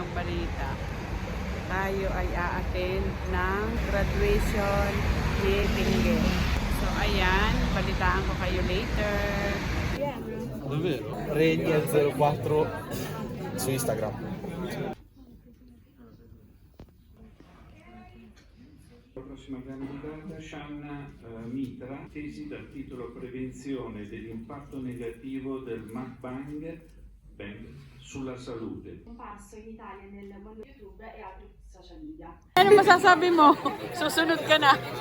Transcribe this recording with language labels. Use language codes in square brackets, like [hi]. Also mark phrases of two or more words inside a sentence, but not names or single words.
[tl] balita. Tayo ay a-attend ng graduation ni Tinggel. So ayan, balitaan ko kayo later. [it] Davvero? Regnier04 su Instagram. La prossima candidata Shanna Mitra, tesi dal titolo Prevenzione dell'impatto negativo del mukbang sulla salute. Comparso in Italia nel mondo YouTube e altri social media. [tl] Ano masasabi mo? Susunod ka na.